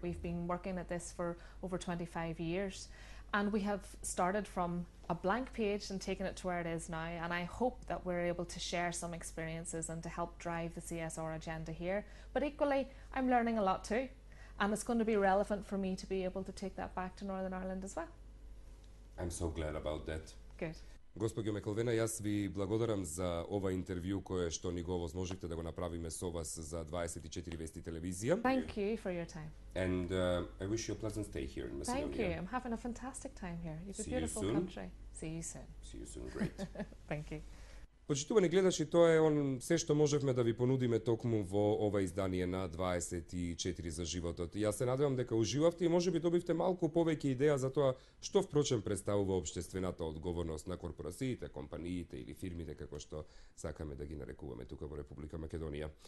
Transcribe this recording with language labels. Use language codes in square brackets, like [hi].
[en] We've been working at this for over 25 years. And we have started from a blank page and taken it to where it is now. And I hope that we're able to share some experiences and to help drive the CSR agenda here. But equally, I'm learning a lot too. And it's going to be relevant for me to be able to take that back to Northern Ireland as well. I'm so glad about that. Good. [mk] Госпоѓо Мекилвена, јас ви благодарам за ова интервју кое што ни го овозможивте да го направиме со вас за 24 Вести телевизија. [en] Thank you for your time. And I wish you a pleasant stay here in Macedonia. Thank you. I'm having a fantastic time here. You have a See you beautiful soon. country. See you soon. See you soon. Great. Thank you. [mk] Почитувани гледачи, тоа е се што можевме да ви понудиме токму во ова издание на 24 за животот. Јас се надевам дека уживавте и можеби добивте малку повеќе идеја за тоа што впрочем представува општествената одговорност на корпорациите, компаниите или фирмите како што сакаме да ги нарекуваме тука во Република Македонија.